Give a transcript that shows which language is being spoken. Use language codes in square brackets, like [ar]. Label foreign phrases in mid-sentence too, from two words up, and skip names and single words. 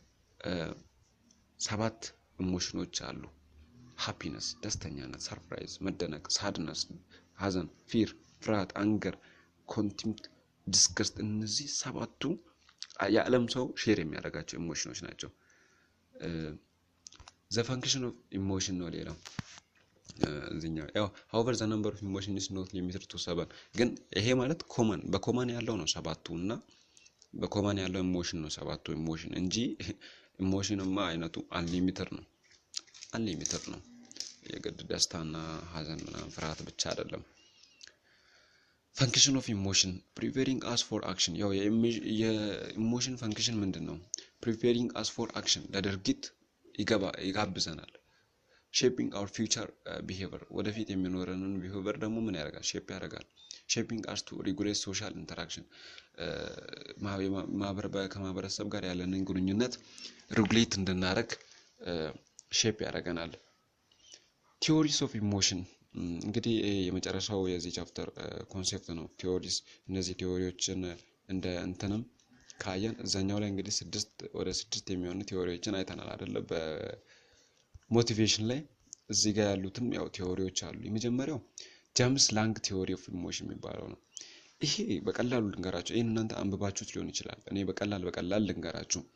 [am] 7 ኢሞሽኖች አሉ ሃፒነስ ደስተኛነት ሰርፕራይዝ መደነቅ ሳድነስ ሐዘን ፊር ፍርሃት አንገር ኮንቴምፕት disgust እነዚህ ሰባቱ የዓለም ሰው ሼር የሚያደርጋቸው ኢሞሽኖች ናቸው [en] the function of [am] emotion ነው ሌላው እዚህኛው ያው [en] however the number of emotion is not limited to 7 [am] ግን ይሄ ማለት በኮመን ያለው ነው ሰባቱና በኮመን ያለው ኢሞሽን ነው ሰባቱ ኢሞሽን እንጂ ኢሞሽንማ አይነቱ unlimited ነው የግድ ደስታና ሐዘን እና ፍርሃት ብቻ አይደለም [en] function of emotion preparing us for action [am] ያው የኢሞሽን ፈንክሽን ምንድነው [en] preparing us for action [am] ለድርጊት ይጋብዘናል [en] shaping our future behavior [am] ወደፊት የሚኖረንን behavior ደግሞ ምን ያደርጋል shape ያደርጋል [en] shaping us to regulate social interaction [am] ከማህበረሰብ ጋር ያለንን ግንኙነት ሬጉሌት እንድናደርግ ሼፕ ያደርገናል [en] theories of emotion [am] እንግዲህ የመጨረሻው የዚህ [en] chapter concept [am] ነው theories እነዚህ ቲዮሪዎችን እንደ እንትንም ካየን እዛኛው ላይ እንግዲህ 6 የሚሆኑ ቲዮሪዎችን አይተናል አይደለ በሞቲቬሽን ላይ እዚህ ጋር ያሉትም ያው ቲዮሪዎች አሉ የመጀመሪያው ጄምስ ላንግ [en] theory of emotion [am] የሚባለው ነው ይሄ በቀላሉ ልንገራችሁ ይሄን እናንተ አንብባችሁት ሊሆን ይችላል እኔ በቀላል ልንገራችሁ